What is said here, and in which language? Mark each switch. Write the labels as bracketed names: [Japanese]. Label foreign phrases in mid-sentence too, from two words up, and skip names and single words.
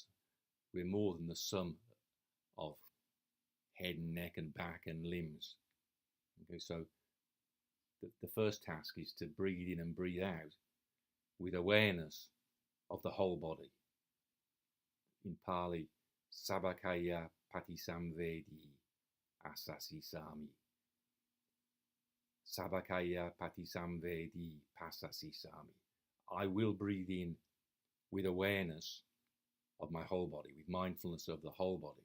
[English] We're more than the sum of head and neck and back and limbs. Okay, so the first task is to breathe in and breathe out with awareness of the whole body. [Pali] In Pali, sabakaya patisamvedi asasi sami. Sabakaya patisamvedi pasasi sami. [English] I will breathe in with awareness of my whole body, with mindfulness of the whole body.